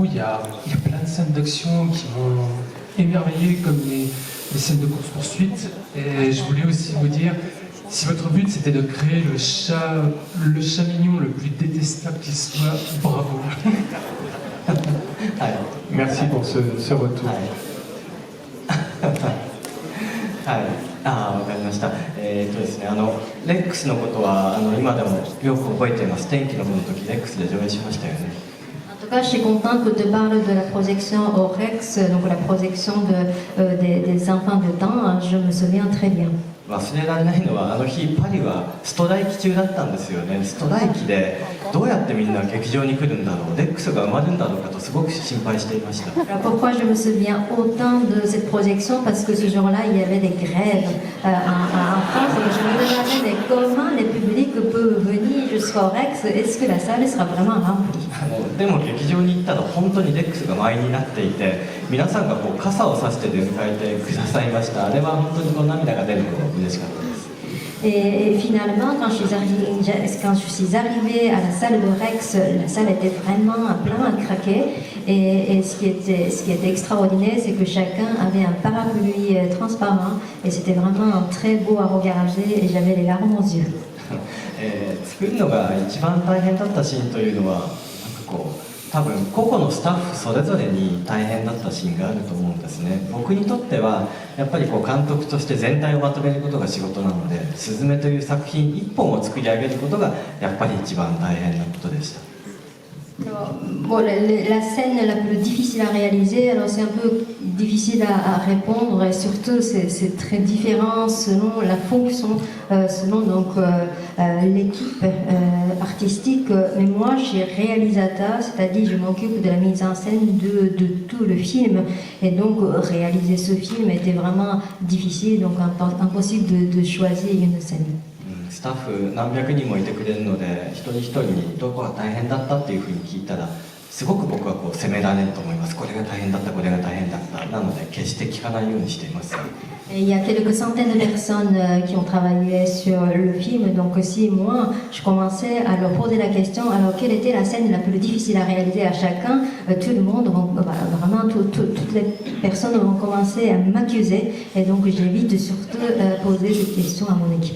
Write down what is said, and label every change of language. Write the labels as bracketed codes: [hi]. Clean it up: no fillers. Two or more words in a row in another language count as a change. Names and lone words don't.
[fr] Il y a plein de scènes d'action qui m'ont émerveillé comme les scènes de course-poursuite, et je voulais aussi vous dire, si votre but c'était de créer le chat mignon le plus détestable qui soit, bravo. Merci pour ce retour. [ja] わかりました。ですね、レックスのことは今でもよく覚えています。天気の子の時レックスで上映しましたよね。 [fr] En tout cas, je suis contente que tu parles de la projection au Rex, donc la projection des enfants de temps. Je me souviens très bien. [ja] 忘れられないのはあの日パリはストライキ中だったんですよね。ストライキでどうやってみんな劇場に来るんだろう、レックスが埋まるんだろうかとすごく心配していました。 [fr] Alors pourquoi je me souviens autant de cette projection? Parce que ce jour-là, il y avait des grèves en France. Et je me demandais mais comment les publics peuvent venir jusqu'au Rex? Est-ce que la salle sera vraiment remplie? [ja] でも劇場に行ったら本当にレックスが満員になっていて、皆さんが傘を差して出迎えてくださいました。あれは本当に涙が出るほど嬉しかったです。 [fr] Et finalement, quand je suis arrivée à la salle de Rex, la salle était vraiment plein à craquer. Et ce qui était extraordinaire, c'est que chacun avait un parapluie transparent. Et c'était vraiment très beau à regarder et j'avais les larmes aux yeux. [ja] 作るのが一番大変だったシーンというのは、なんかこう多分個々のスタッフそれぞれに大変だったシーンがあると思うんですね。僕にとってはやっぱりこう監督として全体をまとめることが仕事なので、すずめという作品一本を作り上げることがやっぱり一番大変なことでした。 [fr] Bon, la scène la plus difficile à réaliser, alors c'est un peu difficile à répondre et surtout c'est très différent selon la fonction, selon donc l'équipe artistique. Mais moi, je suis réalisateur, c'est-à-dire je m'occupe de la mise en scène de tout le film et donc réaliser ce film était vraiment difficile, donc impossible de choisir une scène. [ja] スタッフ何百人もいてくれるので、一人一人にどこが大変だったっていうふうに聞いたら、すごく僕はこう責められると思います。これが大変だった、これが大変だった。なので決して聞かないようにしています。 [fr] Et il y a quelques centaines de personnes qui ont travaillé sur le film, donc si moi je commençais à leur poser la question, alors quelle était la scène la plus difficile à réaliser à chacun, tout le monde, vraiment toutes les personnes vont commencer à m'accuser et donc j'évite surtout poser cette question à mon équipe.